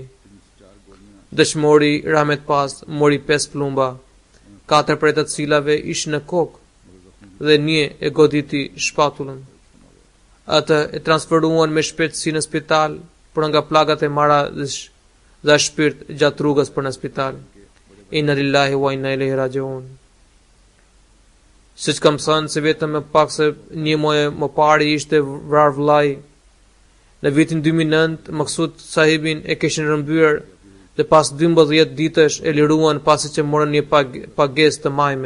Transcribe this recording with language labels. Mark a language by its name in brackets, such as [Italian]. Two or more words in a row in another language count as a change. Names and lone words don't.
[Albanian] Dëshmori Rahmet Pas mori 5 plumba, 4 prej të cilave ishin në kokë dhe një e goditi shpatullën. Atë e transferuan me shpejtësi në spital, por nga plagat e mara dhe shpirt gjatë rrugës për në spital. [Arabic] إنا لله وإنا إليه راجعون. [Albanian] Siç kam thënë se vetëm më pak se një muaj më parë ishte vrarë vllai. Në vitin 2009 Maksud sahibin e kishin rrëmbyer dhe pas 12 ditësh e liruan pasi që morën një pagesë të majme.